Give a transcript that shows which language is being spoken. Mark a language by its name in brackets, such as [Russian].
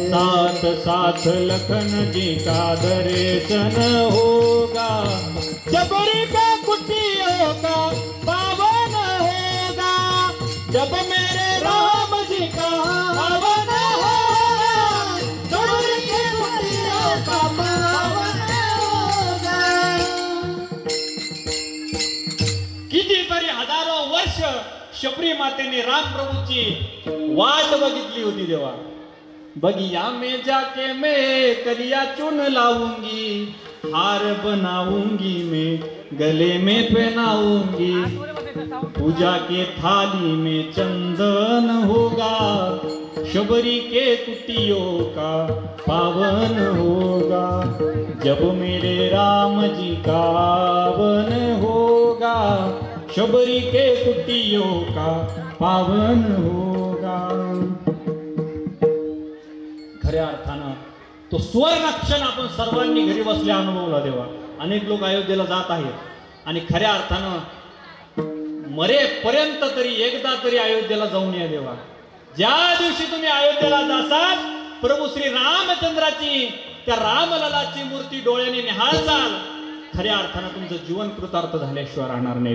[Hindi] साथ साथ लखन जी का दर्शन होगा, जबरी का कुटियों का पावन होगा. जब मेरे राम जी का पावन होगा, सबर की कुटिया का पावन होगा. [Marathi] कितीतरी हजारो वर्ष शबरी मातेने राम प्रभूची वाट बघितली होती देवा. [Hindi] बगिया में जाके मैं कलिया चुन लाऊंगी, हार बनाऊंगी मैं गले में पहनाऊंगी. पूजा के थाली में चंदन होगा, शबरी के कुटियों का पावन होगा. जब मेरे राम जी का वन होगा, शबरी के कुटियों का पावन होगा. [Marathi] खऱ्या अर्थानं तो सुवर्णक्षण आपण सर्वांनी घरी बसल्या अनुभवला देवा. अनेक लोक अयोध्येला जात आहेत आणि खऱ्या अर्थानं मरेपर्यंत तरी एकदा तरी अयोध्येला जाऊन या देवा. ज्या दिवशी तुम्ही अयोध्येला जासाल, प्रभू श्री रामचंद्राची त्या रामललाची मूर्ती डोळ्याने निहाळसाल, खऱ्या अर्थानं तुमचं जीवन कृतार्थ झाल्याशिवाय राहणार नाही.